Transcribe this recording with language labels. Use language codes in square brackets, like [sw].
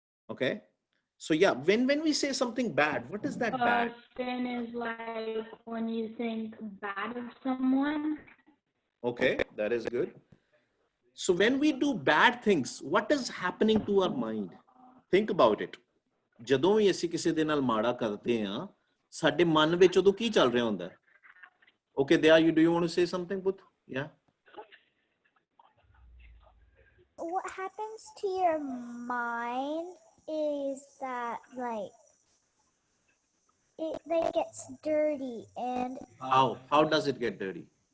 [en] Okay. So yeah, when we say something bad, what is that bad? Sin is like when you think bad of someone. Okay, that is good. So when we do bad things, what is happening to our mind? Think about it. [pa] ਜਦੋਂ ਵੀ ਅਸੀਂ ਕਿਸੇ ਦੇ ਨਾਲ ਮਾੜਾ ਕਰਦੇ ਹਾਂ, ਸਾਡੇ ਮਨ ਵਿੱਚ ਉਦੋਂ ਕੀ ਚੱਲ ਰਿਹਾ ਹੁੰਦਾ? [en] Okay, Daya, do you want to say something, Put? Yeah. What happens to your mind is that it gets dirty, and How does it get dirty?